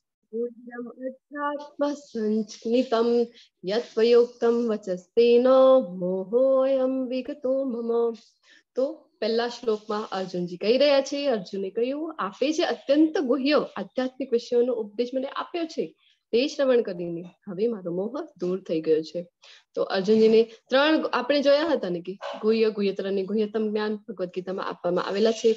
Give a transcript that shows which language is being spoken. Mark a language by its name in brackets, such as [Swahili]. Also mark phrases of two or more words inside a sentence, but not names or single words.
[Sanskrit] गुह्यम् अध्यात्म संस्कृतं यत्वयोक्तं वचस्तेन मोहोऽयं विगतो मम। [Gujarati] તો પહેલા શ્લોકમાં અર્જુનજી કહી રહ્યા છે, અર્જુને કહ્યું આપે જે અત્યંત ગુહ્ય આધ્યાત્મિક વિષયોનો ઉપદેશ મને આપ્યો છે તે શ્રવણ કરીને હવે મારો મોહ દૂર થઈ ગયો છે. તો અર્જુનજીને ત્રણ આપણે જોયા હતા ને કે ગુહ્ય, ગુહ્યતર અને ગુહ્યતમ જ્ઞાન ભગવદ્ ગીતામાં આપવામાં આવેલા છે.